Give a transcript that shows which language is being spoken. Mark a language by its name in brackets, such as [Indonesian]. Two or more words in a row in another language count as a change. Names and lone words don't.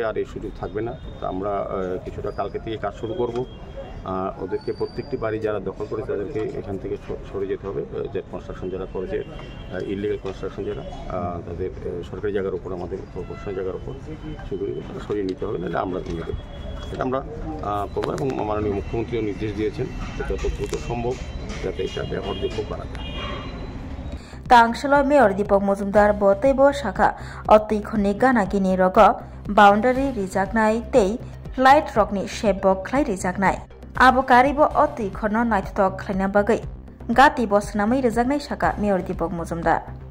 [Bangla] আর এই সুযোগ থাকবে না তো আমরা কিছুটা কালকে থেকে কাজ শুরু করব ওদেরকে প্রত্যেকটি বাড়ি যারা দখল করে তাদেরকে এখান থেকে সরে যেতে হবে যে কনস্ট্রাকশন যারা করেছে [English] illegal construction [Bangla] যারা তাদের সরকারি জায়গার উপর আমাদের কর্পোরেশনের জায়গার উপর সেগুলি সরিয়ে নিতে হবে নাহলে আমরা ভেঙে দেবো এটা আমরা করবো এবং মাননীয় মুখ্যমন্ত্রীও নির্দেশ দিয়েছেন যত দ্রুত সম্ভব যাতে এটা ব্যবহারযোগ্য করা যায় [Kok Borok] Tangshalo Mayor Deepak Mojumdar Botebo Shaka Otui Khorni Ganagini Rogo Boundary Rijaknai Tei Light Rockni Shebok Klai Rijaknai Abo Karibo Otui Khorno Naithok Khlaina Bagai Gati Bosnamai Rijaknai Shaka Mayor Deepak Mojumdar